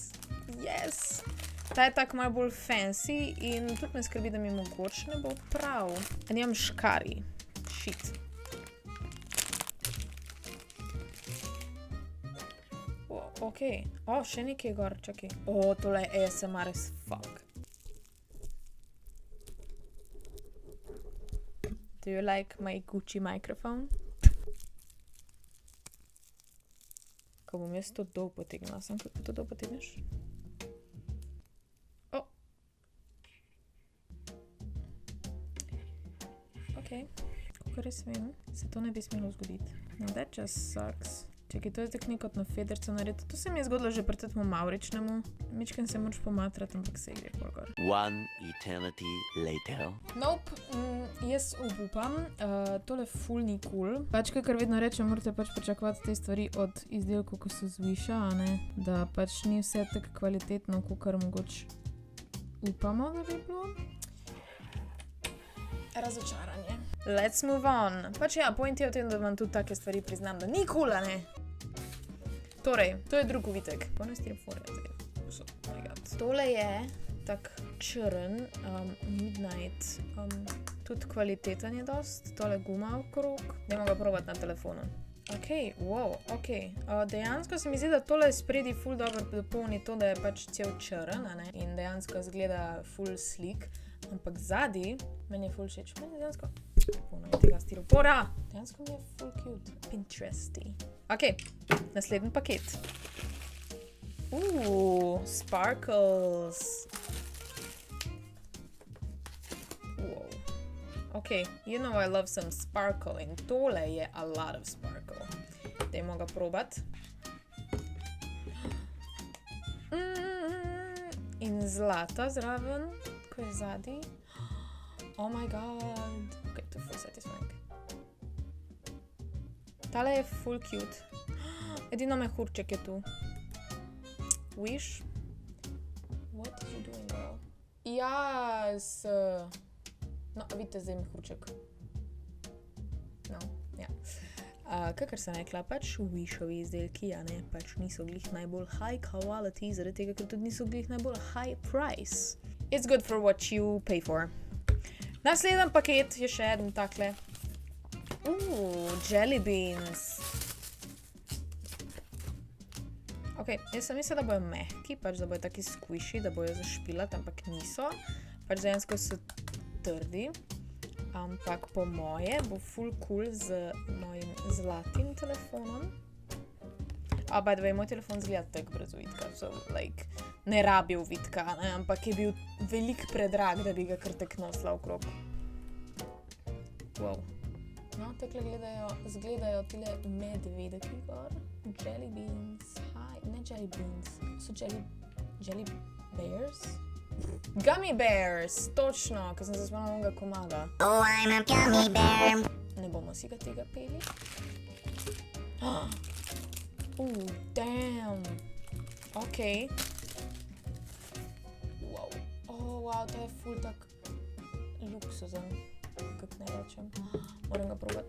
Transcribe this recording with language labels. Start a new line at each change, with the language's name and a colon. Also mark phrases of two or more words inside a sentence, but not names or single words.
Slovenian: Ta je tako malo bolj fancy in tudi me skrbi, da mi mogoče ne bo prav. Nimam škari. Shit. Okej. Še nekaj gor, čakaj. Tole je
English: ASMR as fuck. Do you like my Gucci microphone?
Slovenian: Ko bom jaz to dol potegnila, kako to dol potegneš? Kako res vem, se to ne bi smelo zgoditi.
English: No, that just sucks.
Slovenian: Čekaj, to je tako nekot na federcu narediti. To se mi je zgodilo že pri tetmu Mauričnemu. Mičken se moraš pomatrati, ampak se gre pol gor.
English: One eternity later.
Slovenian: Nope, jaz obupam. Tole ful ni cool. Pač, kakor vedno rečem, morate pač pričakovati te stvari od izdelkov, ko so z Wisha, da pač ni vse tako kvalitetno, kakor mogoče upamo, da bi bilo. razočaranje.
English: Let's move on.
Slovenian: Pač ja, point je v tem, da vam tudi take stvari priznam, da ni cool, a ne? Torej, to je drug uvitek. Polno styroporja zdaj.
English: Oh my god.
Slovenian: Tole je tak črn, midnight, tudi kvaliteten je dost, tole guma okrog. Dajmo ga probati na telefonu.
English: Ok, wow, ok.
Slovenian: Dejansko se mi zdi, da tole spredi ful dobro dopolni to, da je pač cel črn, a ne? In dejansko zgleda ful slik. Ampak zadnji, meni je ful všeč. Meni je dejansko polno je tega styropora. Dejansko mi je ful cute. Pinteresty. Ok, naslednji paket. Sparkles. Wow.
English: Ok, you know I love some sparkle
Slovenian: in tole je
English: a lot of sparkle.
Slovenian: Dajmo ga probat. In zlata zraven, ko je zadnji.
English: Oh my god.
Slovenian: Ok, to je full satisfying. Tale je full cute. Edino mehurček je tu.
English: Wish? What are you doing, girl? Yes. No,
Slovenian: vidite zdaj mehurček. No, ja. Kakor sem rekla, pač Wishovi izdelki, a ne, pač niso glih najbolj
English: high quality,
Slovenian: zaradi tega, ker tudi niso glih najbolj
English: high price. It's good for what you pay for.
Slovenian: Naslednji paket je še eden takle.
English: Jelly beans.
Slovenian: Ok, jaz sem mislila, da bojo mehki, pač da bojo taki squishy, da bojo zašpilati, ampak niso. Pač dejansko so trdi, ampak po moje bo ful cool z mojim zlatim telefonom.
English: By the way,
Slovenian: moj telefon zgleda tak brez uvitka,
English: so like,
Slovenian: ne rabi uvitka, ne, ampak je bil velik predrag, da bi ga kar tek nosila okrog. Wow. No, takle zgledajo tile medvedeki gor.
English: Jelly beans. Ne jelly beans. So jelly bears? Gummy bears!
Slovenian: Točno, ko sem se spomnila onega komada.
English: Oh, I'm a gummy bear.
Slovenian: Ne bomo si ga tega peli. Damn. Ok. Wow. Wow, to je ful tak luksuzen. Kako ne rečem. Moram ga probati.